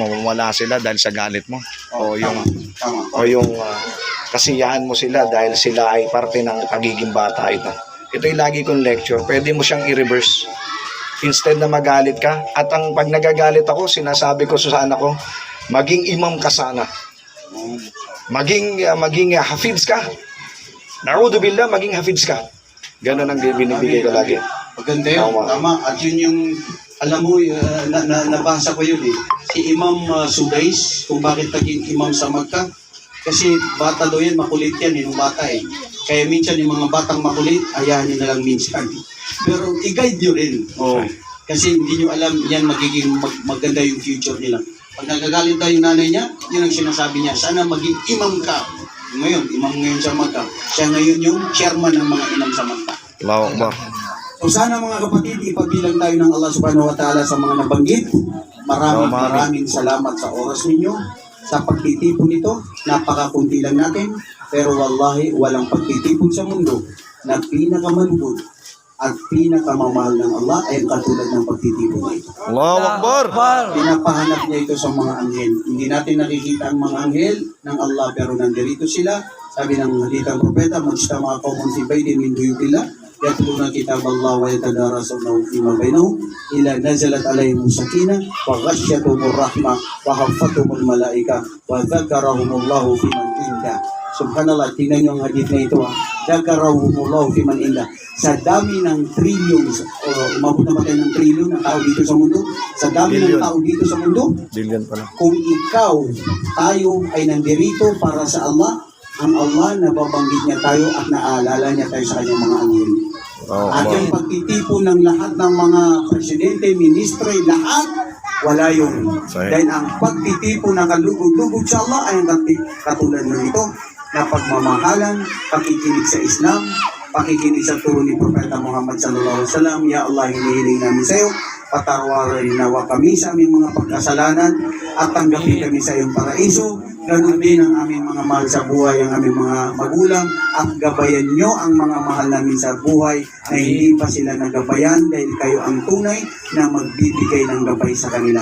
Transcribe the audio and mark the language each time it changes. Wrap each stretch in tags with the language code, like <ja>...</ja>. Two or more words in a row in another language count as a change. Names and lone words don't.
<tl>Wala sila dahil sa galit mo? O yung kasiyahan mo sila dahil sila ay parte ng pagiging bata ito. Ito yung lagi kong lecture. Pwede mo siyang i-reverse. Instead na magalit ka, at ang pag nagagalit ako, sinasabi ko sa anak ko, maging imam ka sana. Maging hafiz ka.</tl> <ar>نعوذ بالله,</ar> <tl>maging hafiz ka. Ganon ang binibigay ko lagi. Maganda yun, tama. At yun yung, alam mo, nabasa ko yun eh. Si Imam Sudais, kung bakit naging imam sa Makkah, kasi bata daw yan, makulit yan, yung bata eh. Kaya minsan yung mga batang makulit, ayahan nyo na lang minsan. Pero i-guide nyo rin. Oh. Kasi hindi nyo alam yan magiging maganda yung future nila. Pag nagagalit tayo yung nanay niya, yun ang sinasabi niya, sana maging imam ka. Ngayon, imam ngayon sa Makkah. Siya ngayon yung chairman ng mga imam sa Makkah.</tl> <ar>الله أكبر.</ar> <tl>So sana mga kapatid, ipagbilang tayo ng Allah</tl> <ar>سبحانه وتعالى</ar> <tl>sa mga nabanggit. Maraming salamat sa oras ninyo. Sa pagtitipon nito, napakakunti lang natin. Pero wallahi, walang pagtitipon sa mundo na pinakamalugod at pinakamamahal ng Allah ay katulad ng pagtitipon na ito.</tl> <ar>الله أكبر.</ar> <tl>Pinapahanap niya ito sa mga anghel. Hindi natin nakikita ang mga anghel ng Allah pero nandirito sila. Sabi ng hadithang propeta,</tl> <ar>"ما اجتمع قوم في بيت من بيوت الله يتلون كتاب الله ويتدارسونه فيما بينهم إلا نزلت عليهم السكينة وغشيتهم الرحمة وحفتهم الملائكة وذكرهم الله في من عنده."</ar> <tl>Subhanallah, tingnan niyo ang hadith na ito.</tl> <ar>ذكرهم الله في من عنده.</ar> <tl>Sa dami ng trillions, o umabot na ba tayo ng trillion na tao dito sa mundo? Sa dami ng tao dito sa mundo, Billion pala. kung ikaw, tayo ay nandirito para sa Allah, ang Allah nababanggit niya tayo at naaalala niya tayo sa kanyang mga anghel. At yung pagtitipon ng lahat ng mga presidente, ministro, lahat, wala yun. Dahil ang pagtitipon ng kalugod-lugod sa Allah ay ang katulad ng ito, na pagmamahalan, pakikinig sa Islam, pakikinig sa turo ni Propeta Muhammad</tl> <ar>صلى الله عليه وسلم. يا الله,</ar> <tl>hinihiling namin sa iyo, patawarin nawa kami sa aming mga pagkasalanan at tanggapin kami sa iyong paraiso. Ganun din ang aming mga mahal sa buhay, ang aming mga magulang, at gabayan nyo ang mga mahal namin sa buhay na hindi pa sila nagabayan dahil kayo ang tunay na magbibigay ng gabay sa kanila.</tl>